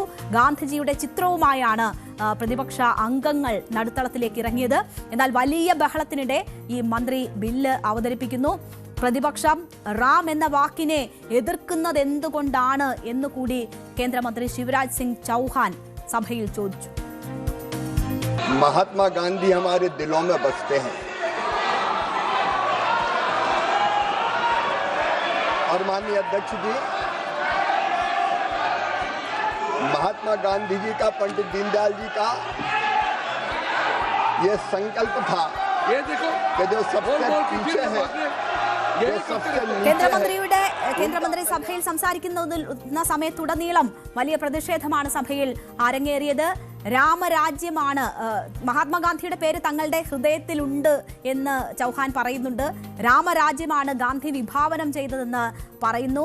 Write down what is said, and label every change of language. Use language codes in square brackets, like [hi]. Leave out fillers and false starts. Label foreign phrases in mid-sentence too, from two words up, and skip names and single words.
[ml] ഗാന്ധിജിയുടെ ചിത്രവുമായാണ് പ്രതിപക്ഷ അംഗങ്ങൾ നടുത്തളത്തിലേക്ക് ഇറങ്ങിയത്. എന്നാൽ വലിയ ബഹളത്തിനിടെ ഈ മന്ത്രി ബില്ല് അവതരിപ്പിക്കുന്നു. പ്രതിപക്ഷം റാം എന്ന വാക്കിനെ എതിർക്കുന്നത് എന്തുകൊണ്ടാണ് എന്നുകൂടി കേന്ദ്രമന്ത്രി ശിവരാജ് സിംഗ് ചൌഹാൻ സഭയിൽ ചോദിച്ചു. [hi] महात्मा गांधी हमारे दिलों में बसते हैं और माननीय अध्यक्ष जी, महात्मा गांधी जी का, पंडित दीनदयाल जी का ये संकल्प था, ये देखो कि जो सबसे पीछे है, जो सबसे [ml] കേന്ദ്രമന്ത്രി സഭയിൽ സംസാരിക്കുന്ന സമയത്തുടനീളം വലിയ പ്രതിഷേധമാണ് സഭയിൽ അരങ്ങേറിയത്. രാമരാജ്യമാണ്, മഹാത്മാഗാന്ധിയുടെ പേര് തങ്ങളുടെ ഹൃദയത്തിലുണ്ട് എന്ന് ചൗഹാൻ പറയുന്നുണ്ട്. രാമരാജ്യമാണ് ഗാന്ധി വിഭാവനം ചെയ്തതെന്ന് പറയുന്നു.